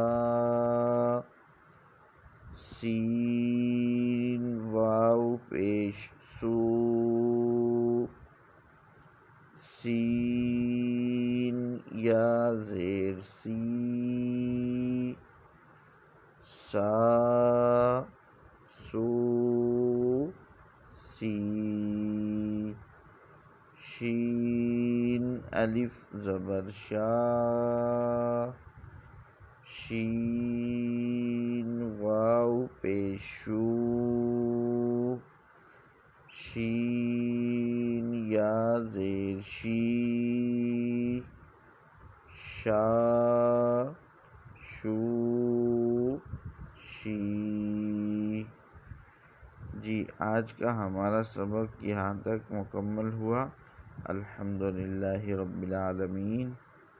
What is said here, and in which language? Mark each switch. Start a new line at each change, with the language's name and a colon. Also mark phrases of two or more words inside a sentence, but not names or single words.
Urdu: سین واو پیش سو، سین یا زیر سی، سا سو سی، شین الف زبر شا، شین واو پیش شو، شین یا زیر شی، شا شو شی۔ جی آج کا ہمارا سبق یہاں تک مکمل ہوا۔
Arabic: الحمدللہ رب العالمین۔